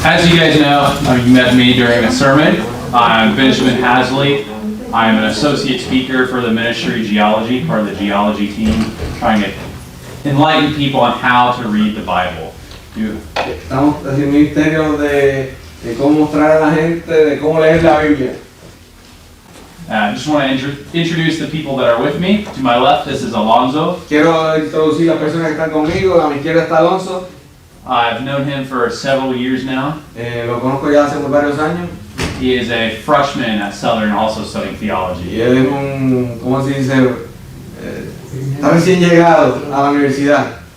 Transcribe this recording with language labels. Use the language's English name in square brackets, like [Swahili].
[English] As you guys know, you met me during a sermon. I'm Benjamin Hasley. I'm an associate speaker for the Ministry of Geology, part of the geology team, trying to enlighten people on how to read the Bible. [Spanish] Estamos haciendo un ministerio de cómo mostrar a la gente de cómo leer la Biblia. [English] I just want to introduce the people that are with me. To my left, this is Alonso. [Spanish] Quiero introducir las personas que están conmigo. A mi izquierda está Alonso. [English] I've known him for several years now. [Spanish] Lo conozco ya hace varios años. [English] He is a freshman at Southern, also studying theology. [Spanish] Y él es un, ¿cómo se dice? Está recién llegado a la universidad.